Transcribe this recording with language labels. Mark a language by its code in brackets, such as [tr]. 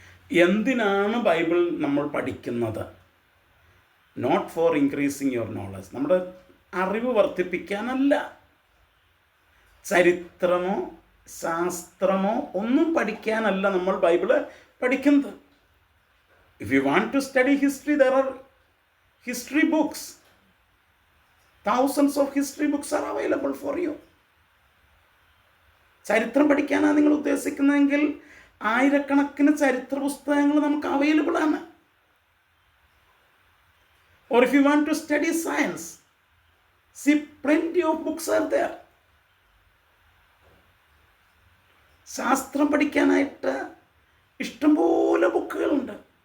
[ml] എന്തിനാണ് ബൈബിൾ നമ്മൾ പഠിക്കുന്നത്? [en] not for increasing your knowledge, [ml] നമ്മുടെ അറിവ് വർദ്ധിപ്പിക്കാനല്ല. ചരിത്രമോ ശാസ്ത്രമോ ഒന്നും പഠിക്കാനല്ല നമ്മൾ ബൈബിള് പഠിക്കുന്നത്. [en] If you want to study history, there are history books. thousands of history books are available for you. [ml] ചരിത്രം പഠിക്കാനാണ് നിങ്ങൾ ഉദ്ദേശിക്കുന്നതെങ്കിൽ ആയിരക്കണക്കിന് ചരിത്ര പുസ്തകങ്ങൾ നമുക്ക് അവൈലബിൾ ആണ്. [en] Or if you want to study science, see, plenty of books are there. [ml] ശാസ്ത്രം പഠിക്കാനായിട്ട് ഇഷ്ടംപോലെ ബുക്കുകളുണ്ട്.